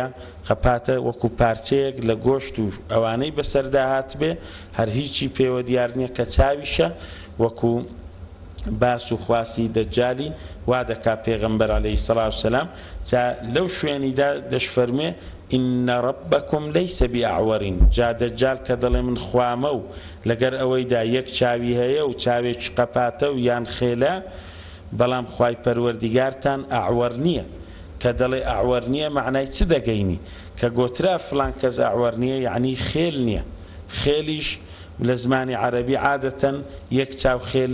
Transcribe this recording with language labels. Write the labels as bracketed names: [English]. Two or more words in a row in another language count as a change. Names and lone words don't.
[Central Kurdish] قەپاتە وەکو پارچەیەک لە گۆشت و ئەوانەی بەسەردا هات بێ هەر هیچی پێوە دیار نییە کە چاویشە وەکو باس و خواسی دەجالی وا دەکا پێغەمبەر [Arabic] عەلەیهی سەڵات وسەلام. [Central Kurdish] جا لەو شوێنیدا دەشفەرمێ [Arabic] إن ربكم ليس بأعور. [Central Kurdish] جا دەجال کە دەڵێ من خوامە و لەگەر ئەوەیدا یەک چاوی هەیە و چاوێکی قەپاتە و یان خێلە، بەڵام خوای پەروەردگارتان ئەعوەر نییە کە دەڵێ ئەعوەر نییە معنای چ دەگەینی کە گۆترا فلان کەس ئەعوەر نییە یعنی خێل نییە خێلیش لە زمانی عەرەبی عادەتەن یەک چاو خێل